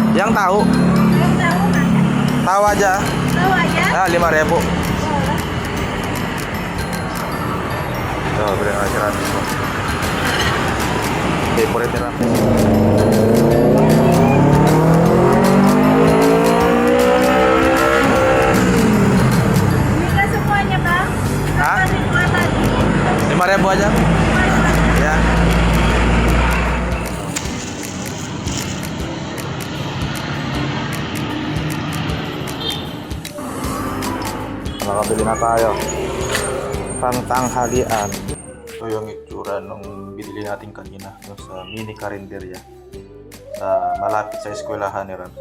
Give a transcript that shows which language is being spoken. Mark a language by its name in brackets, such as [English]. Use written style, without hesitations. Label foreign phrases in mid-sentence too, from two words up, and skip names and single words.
[Filipino] Ang tahu. Ang tahu kan? [Indonesian] Tahu aja. Tahu aja. Ah, 5.000. Oh. [Filipino] Ito, bili nga si Randy. Favorite ni Randy. [Indonesian] Bigla semuanya bang? Hah? Apa dibuat tadi? 5.000 aja. Ya. [Filipino] Nakabili na tayo. Pangtanghalian. Ito yung itsura nung binili natin kanina yung sa mini karinderya sa malapit sa eskwelahan ni Ramses.